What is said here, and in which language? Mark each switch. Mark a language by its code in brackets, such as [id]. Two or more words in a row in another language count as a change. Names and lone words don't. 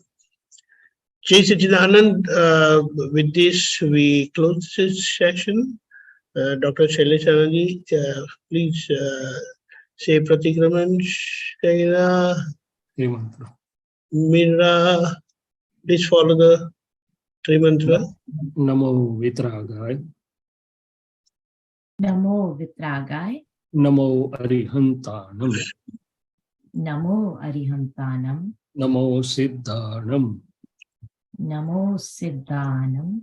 [hi] Jai Sachidanand, [en] with this we close this session. Dr. Shailaeshanandji, please say Pratikraman. Shaila, Trimantra. Mira, please follow the Trimantra. [pra] Namo Vitragaya. Namo Vitragaya. Namo Arihantanam. Namo Arihantanam. Namo Siddhanam. Namo Siddhanam.